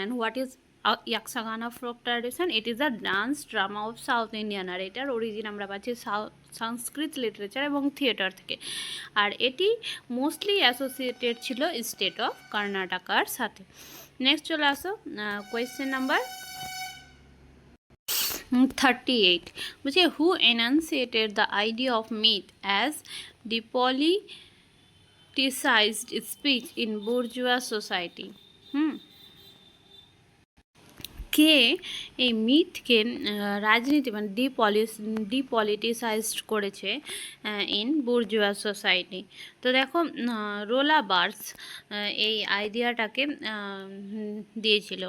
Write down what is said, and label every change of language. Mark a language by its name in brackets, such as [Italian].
[English] And what is Yakshagana folk tradition? It is a dance drama of south Indian. [Bangla] আর এটার origin আমরা পাচ্ছি সংস্কৃত literature এবং theatre থেকে। আর এটি মোস্টলি অ্যাসোসিয়েটেড ছিল স্টেট অফ কর্ণাটকার সাথে। [English] next [Bangla] চলে আসো [English] Question number 38, which is who enunciated the idea of myth as depoliticized speech in bourgeois society? [Bangla] কে এই মিথকে রাজনীতি মানে ডিপলিটিসাইজড করেছে [English] In bourgeois society? [Bangla] তো দেখো রোলা বার্থস এই আইডিয়াটাকে দিয়েছিল।